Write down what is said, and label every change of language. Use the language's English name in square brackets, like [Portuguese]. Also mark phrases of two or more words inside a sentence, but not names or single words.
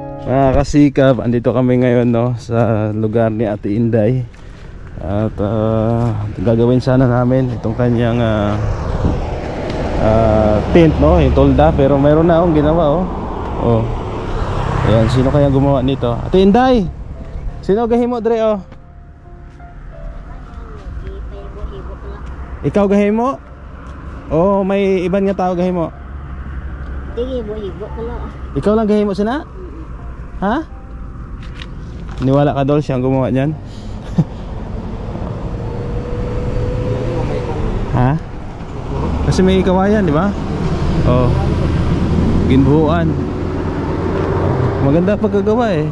[Filipino] Mga kasikap, andito kami ngayon no, sa lugar ni Ate Inday. At gagawin sana namin itong kanyang tent no, yung tolda. Pero mayroon na akong ginawa oh. Oh. Ayan, sino kaya gumawa nito? [Hiligaynon] Ate Inday! Sino gahimo dre oh? Ikaw gahimo? Oh, may iban nga tao gahimo? Ikaw lang gahimo sina? Ha? [Filipino] Niwala ka dol siyang gumawa niyan? Ha? Kasi may kawayan, di ba? Oh. Ginbuuan. Maganda pagkagawa eh.